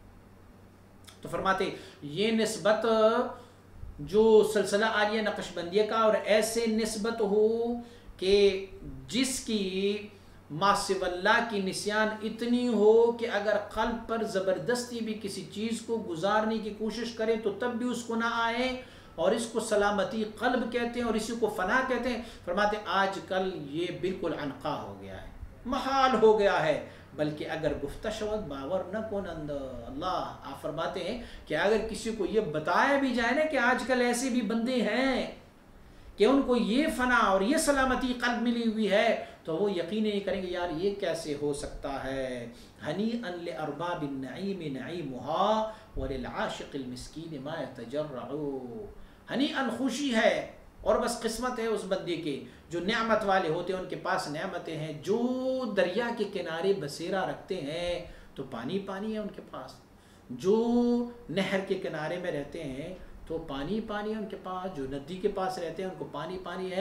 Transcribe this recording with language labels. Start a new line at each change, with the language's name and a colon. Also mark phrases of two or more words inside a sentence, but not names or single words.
Urdu: تو فرماتے یہ نسبت جو سلسلہ عالیہ نقش بندیہ کا اور ایسے نسبت ہو کہ جس کی
Arabic: ما سوا اللہ
Urdu: کی نسیان اتنی ہو کہ اگر قلب پر زبردستی بھی کسی چیز کو گزارنے کی کوشش کرے تو تب بھی اس کو نہ آئے، اور اس کو سلامتی قلب کہتے ہیں اور اسی کو فنا کہتے ہیں۔ فرماتے آج کل یہ بالکل عنقا ہو گیا ہے، محال ہو گیا ہے، بلکہ
Persian: اگر گفتہ شود باور نہ کنند،
Urdu: اللہ آپ فرماتے ہیں کہ اگر کسی کو یہ بتایا بھی جائے نا کہ آج کل ایسے بھی بندے ہیں کہ ان کو یہ فنا اور یہ سلامتی قلب ملی ہوئی ہے، تو وہ یقین نہیں کریں گے یار یہ کیسے ہو سکتا ہے۔
Arabic: ہنیئا لارباب النعیم نعیمها وللعاشق المسکین ما یتجرع،
Urdu: ہنیئا خوشی ہے اور بس قسمت ہے اس بندے کے جو نعمت والے ہوتے ہیں، ان کے پاس نعمتیں ہیں، جو دریا کے کنارے بسیرا رکھتے ہیں تو پانی پانی ہے ان کے پاس، جو نہر کے کنارے میں رہتے ہیں تو پانی پانی ہے ان کے پاس، جو ندی کے پاس رہتے ہیں ان کو پانی پانی ہے۔